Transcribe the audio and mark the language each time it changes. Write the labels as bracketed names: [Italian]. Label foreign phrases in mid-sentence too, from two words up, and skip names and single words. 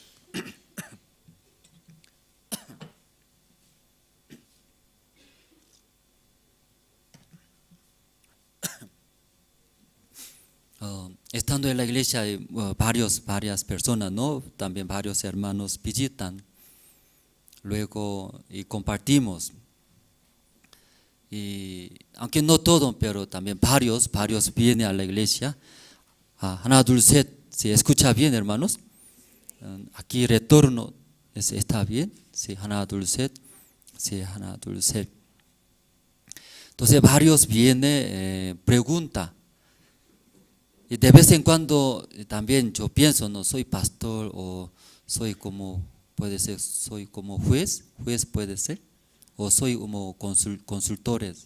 [Spanish] Estando en la iglesia hay varias personas, ¿no? También varios hermanos visitan, luego y compartimos. Y aunque no todo, pero también varios vienen a la iglesia. [Korean] 하나 둘 셋, [Spanish] ¿se escucha bien, hermanos? Aquí retorno, ¿está bien? Sí, [Korean] 하나 둘 셋, sí, 하나 둘 셋. [Spanish] Entonces varios vienen, pregunta. Y de vez en cuando también yo pienso, no soy pastor o soy como, puede ser, soy como juez puede ser, o soy como consultores.